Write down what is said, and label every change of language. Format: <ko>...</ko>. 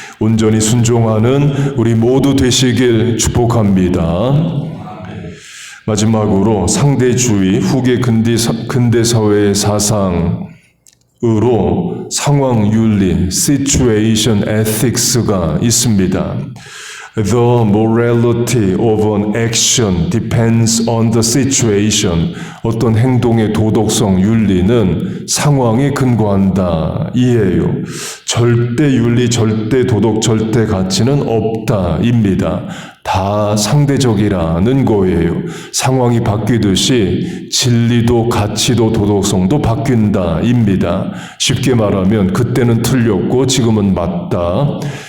<ko>온전히 순종하는 우리 모두 되시길 축복합니다. 마지막으로 상대주의, 후계 근대사회의 사상으로 상황윤리, situation ethics가 있습니다.</ko> <en>The morality of an action depends on the situation.</en> <ko>어떤 행동의 도덕성, 윤리는 상황에 근거한다. 이에요. 절대 윤리, 절대 도덕, 절대 가치는 없다입니다. 다 상대적이라는 거예요. 상황이 바뀌듯이 진리도 가치도 도덕성도 바뀐다입니다. 쉽게 말하면 그때는 틀렸고 지금은 맞다.</ko>